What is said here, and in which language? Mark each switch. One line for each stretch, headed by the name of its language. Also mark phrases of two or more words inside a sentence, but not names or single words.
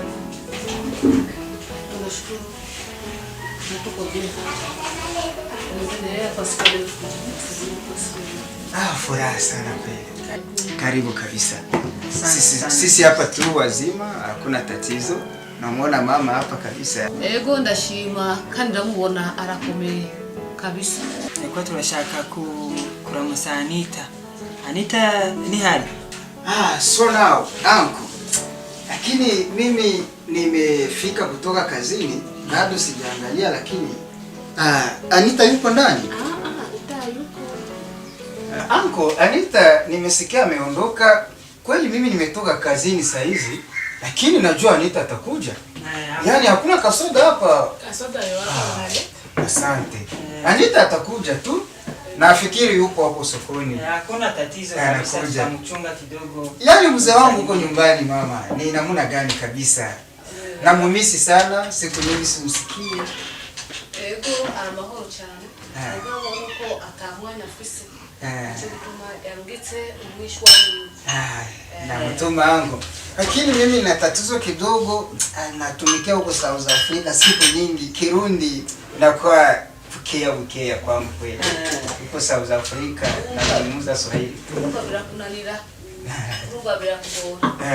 Swahili: Tunashukuru. Natuko vile. Endelea kwa sababu Furaha sana kweli. Karibu kabisa. Sisi hapa tu wazima, hakuna tatizo. Namuona mama hapa kabisa.
Rundi: Ego ndashima kandi ndamubona arakomeye kabisa. Niko turashaka kuramusa Anita Anita
Swahili: ni hali?
English: So now, uncle.
Swahili: Lakini mimi nimefika kutoka kazini, bado sijaangalia lakini Anita yupo ndani? Anita yuko. Uncle, Anita nimesikia ameondoka. Kweli mimi nimetoka kazini saa hizi, lakini najua Anita atakuja. Yaani hakuna kasoda hapa. Kasoda yote. Asante. Anita atakuja tu. Nafikiri yupo hapo sokoni. Hakuna tatizo kabisa, tutamchunga kidogo. Yaani mzee wangu uko nyumbani mama. Ni namna gani kabisa? Namumisi sana, siku nyingi simsikie.
Rundi: Ego amahoro cyane. Ego uko atamwanya afise. Cyituma yarugitse umwishwa
Swahili: Na mtuma wangu. Lakini mimi na tatizo kidogo, natumikia huko South Africa siku nyingi, Kirundi na kwa bukea kwangu kweli. Huko South Africa na kuzungumza Swahili.
Rundi: Ruba birakunanira. Ruba birakugora.